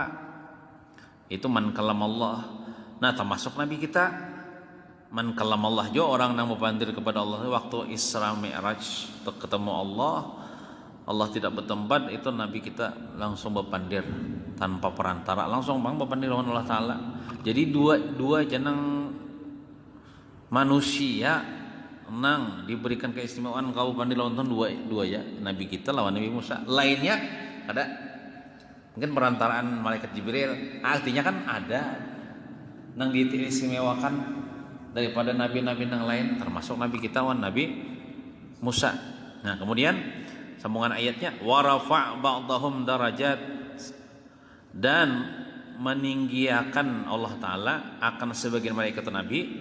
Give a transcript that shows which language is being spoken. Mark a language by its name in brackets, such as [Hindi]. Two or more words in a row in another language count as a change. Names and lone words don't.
[Banjar] Itu [Arabic] من كلم الله. [Banjar] Nah termasuk Nabi kita [Arabic] من كلم الله [Banjar] jo, orang yang bepandir kepada Allah waktu Isra Mi'raj ketemu Allah tidak bertempat, itu Nabi kita langsung berpandir tanpa perantara, langsung berpandir dengan Allah Ta'ala. Jadi dua jeneng manusia nang diberikan keistimewaan kau pandir lawan dua ya, Nabi kita lawan Nabi Musa. [Indonesian] Lainnya ada mungkin perantaraan malaikat Jibril. [Banjar] Artinya kan ada nang diistimewakan daripada nabi-nabi yang lain, termasuk Nabi kita lawan Nabi Musa. Nah kemudian sambungan ayatnya, [Arabic] ورفع بعضهم درجات, [Banjar] dan meninggiakan Allah Ta'ala akan sebagian malaikat Nabi.